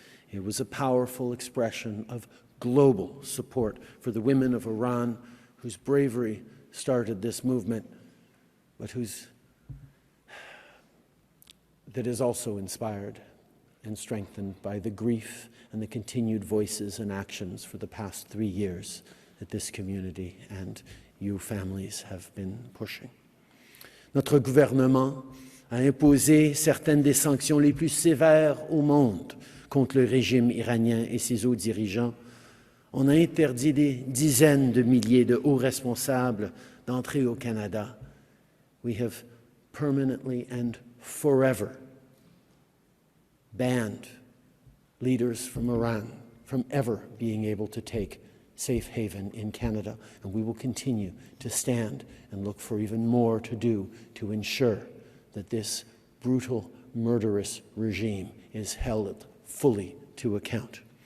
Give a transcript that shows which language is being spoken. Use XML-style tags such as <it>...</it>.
<en>It was a powerful expression of global support for the women of Iran whose bravery started this movement, but that is also inspired and strengthened by the grief and the continued voices and actions for the past 3 years that this community and you families have been pushing.</en> <fr>Notre gouvernement a imposé certaines des sanctions les plus sévères au monde contre le régime iranien et ses hauts dirigeants. On a interdit des dizaines de milliers de hauts responsables d'entrer au Canada.</fr> <en>We have permanently and forever banned leaders from Iran from ever being able to take safe haven in Canada, and we will continue to stand and look for even more to do to ensure that this brutal, murderous regime is held fully to account.</en>